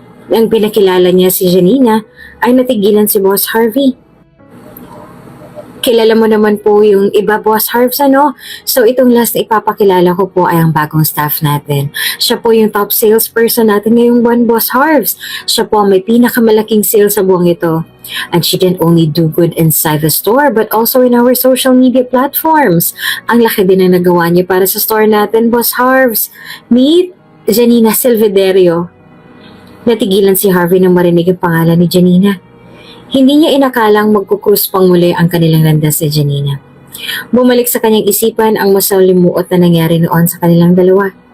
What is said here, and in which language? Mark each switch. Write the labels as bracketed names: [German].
[Filipino] Nang pinakilala niya si Janina, ay natigilan si Boss Harvey. Kilala mo naman po yung iba, Boss Harvs, ano? So itong last na ipapakilala ko po ay ang bagong staff natin. Siya po yung top salesperson natin ngayong buwan, Boss Harvs. Siya po ang may pinakamalaking sales sa buwang ito. [English] And she didn't only do good inside the store but also in our social media platforms. [Filipino] Ang laki din ang nagawa niya para sa store natin, Boss Harvs. Meet Janina Silvederio. Natigilan si Harvey nang marinig ang pangalan ni Janina. Hindi niya inakalang magkukrus pang muli ang kanilang landas ni Janina. Bumalik sa kanyang isipan ang masalimuot na nangyari noon sa kanilang dalawa.